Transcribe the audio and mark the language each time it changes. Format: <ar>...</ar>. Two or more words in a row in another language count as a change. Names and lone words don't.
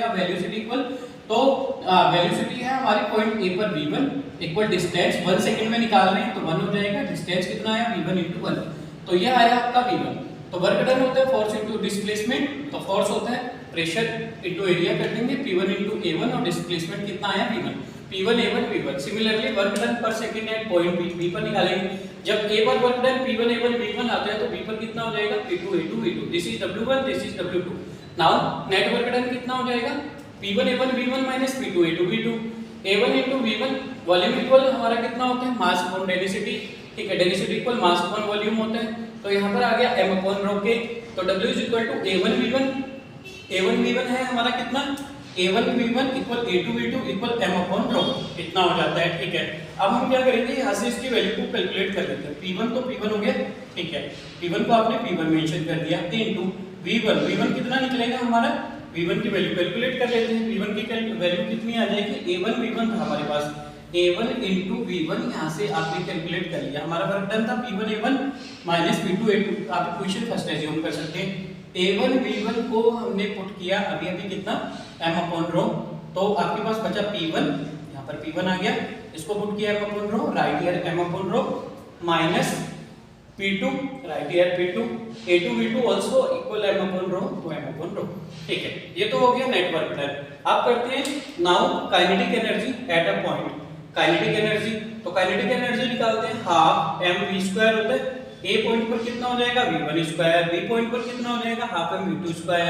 <en>velocity equal,</en> <hi>तो वेलोसिटी है हमारे पॉइंट a पर v1</hi> <en>equal distance</en> <hi>1 सेकंड में निकाल रहे हैं तो 1 हो जाएगा। डिस्टेंस कितना आया? v1 * 1, तो ये आया आपका v1। तो</hi> <en>work done</en> <hi>होता है</hi> <en>force into displacement,</en> <hi>तो फोर्स होता है</hi> <en>pressure into area</en> <hi>कर देंगे, p1 * a1, और डिस्प्लेसमेंट कितना आया? v1, p1 a1 v1।</hi> <en>similarly work done</en> <hi>पर</hi> <en>second at point b</en> <hi>पर निकालेंगे। जब a पर</hi> <en>work done</en> <hi>p1 a1 v1 आता है तो b पर कितना हो जाएगा? p2 a2 v2।</hi> <en>this is w1, this is w2. now net work done</en> <hi>कितना हो जाएगा? p1 a1 v1 - p2 a2 v2। a1 * v1,</hi> <en>volume equal</en> <hi>हमारा कितना होता है?</hi> <en>mass upon density.</en> <hi>ठीक है,</hi> <en>density equal mass upon volume</en> <hi>होता है, तो यहाँ पर आ गया m/ρ k, तो w = a1 v1। a1 v1 है हमारा कितना? a1 v1 = a2 v2 = m/ρ, इतना हो जाता है। ठीक है, अब हम क्या करेंगे, यहाँ से इसकी वैल्यू को कैलकुलेट कर लेते हैं। p1 तो p1 हो गया, ठीक है, p1 को आपने p1 मेंशन कर दिया, इनटू v1, v1 कितना निकलेगा हमारा? v1 की वैल्यू कैलकुलेट कर लेते हैं। v1 की वैल्यू कितनी आ जाएगी? a1 v1 था हमारे पास, a1 * v1, यहाँ से आपने कैलकुलेट कर लिया। हमारा</hi> <en>work done</en> <hi>था p1 a1 - p2 a2। आप</hi> <en>equation first assume</en> <hi>कर सकते हैं। a1 v1 को हमने पुट किया अभी कितना? m/ρ, तो आपके पास बचा p1, यहाँ पर p1 आ गया, इसको पुट किया m/ρ,</hi> <en>right here m/ρ minus p2, right here p2, a2 v2 also equal m/ρ,</en> <hi>तो m/ρ। ठीक है, ये तो हो गया</hi> <en>network done.</en> <hi>अब करते हैं</hi> <en>now kinetic energy at a point. kinetic energy,</en> <hi>तो</hi> <en>kinetic energy</en> <hi>निकालते हैं,</hi> <en>half mv square</en> <hi>होता है। ए पॉइंट पर कितना हो जाएगा? v1 स्क्वायर, बी पॉइंट पर कितना हो जाएगा?</hi> <en>half mv2 square.</en>